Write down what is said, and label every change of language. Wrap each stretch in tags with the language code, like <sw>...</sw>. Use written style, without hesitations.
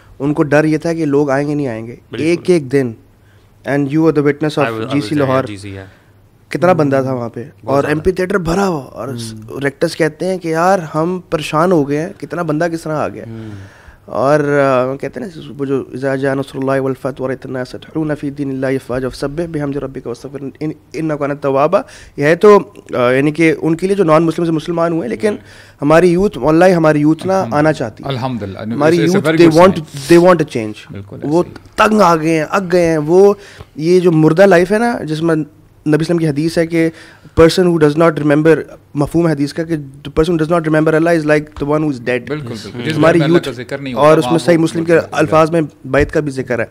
<ur>ان کو ڈر یہ تھا کہ لوگ آئیں گے نہیں آئیں گے, ایک دن.</ur> <en>and you are the witness of G C Lahore,</en> <ur>کتنا بندہ تھا وہاں پہ, اور ایم پی تھیٹر بھرا ہوا, اور ریکٹرس کہتے ہیں کہ یار ہم پریشان ہو گئے ہیں, کتنا بندہ کس طرح آ گیا. اور کہتے ہیں نا وہ جو</ur> <ar>اذا جاء نصر اللہ والفتح ورأيت الناس يدخلون في دين الله افواجا فسبح بحمد ربك واستغفر انه كان توابا.</ar> <ur>یہ ہے تو یعنی کہ ان کے لیے جو نان مسلم سے مسلمان ہوئے, لیکن ہماری یوتھ, واللہ ہماری یوتھ نا آنا چاہتی ہے</ur> <ar>الحمدللہ,</ar> <en>ہماری youth they want a change.</en> <ur>وہ تنگ آ گئے ہیں, اگ گئے ہیں. وہ یہ جو مردہ لائف ہے نا, جس میں نبی اسلام کی حدیث ہے کہ</ur> <en>person who does not remember,</en> <ur>مفہوم حدیث کا کہ</ur> <en>Person does not remember Allah is like the one who is dead.</en> <ur>ہماری یوتھ, اور اس میں صحیح مسلم کے الفاظ میں بیت کا بھی ذکر ہے.</ur>